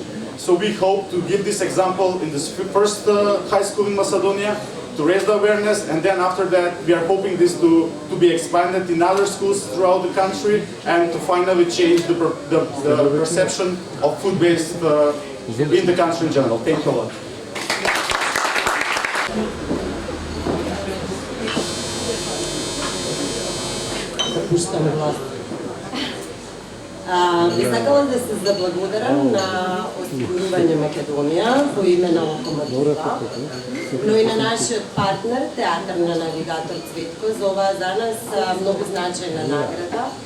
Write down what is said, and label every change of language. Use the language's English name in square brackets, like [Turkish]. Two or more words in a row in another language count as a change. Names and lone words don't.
[English] So we hope to give this example in this first high school in Macedonia, to raise the awareness, and then after that we are hoping this to be expanded in other schools throughout the country, and to finally change the perception of food waste in the country in general. Thank you a lot. [Macedonian] Би сакала да се заблагодарам на Осигурување Македонија во име на локомотива, но и на нашиот партнер, Театар на навигатор Цветко, за оваа за нас многу значајна награда,